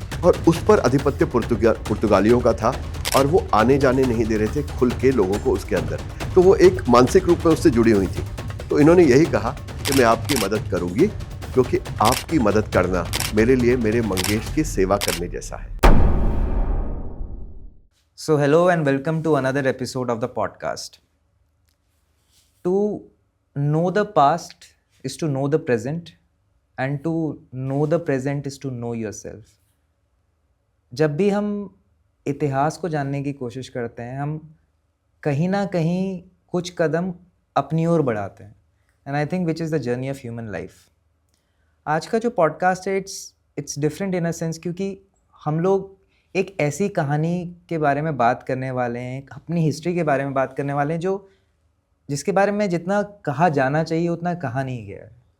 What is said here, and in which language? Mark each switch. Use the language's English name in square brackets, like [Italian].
[Hindi] और उस पर आधिपत्य पुर्तगालियों का था और वो आने जाने नहीं दे रहे थे खुल के लोगों को उसके अंदर। तो वो एक मानसिक रूप में उससे जुड़ी हुई थी। तो इन्होंने यही कहा कि मैं आपकी मदद करूंगी, क्योंकि आपकी मदद करना मेरे लिए मेरे मंगेश की सेवा करने जैसा है। [English] So hello and welcome to another episode of the podcast. To know the past is to know the present and to know the present is to know yourself. [Hindi] जब भी हम इतिहास को जानने की कोशिश करते हैं, हम कहीं ना कहीं कुछ कदम अपनी ओर बढ़ाते हैं। [English] And I think which is the journey of human life. [Hindi] आज का जो पॉडकास्ट है [English] it's different in a sense, [Hindi] क्योंकि हम लोग एक ऐसी कहानी के बारे में बात करने वाले हैं, अपनी हिस्ट्री के बारे में बात करने वाले हैं जिसके बारे में जितना कहा जाना चाहिए उतना कहा नहीं गया है।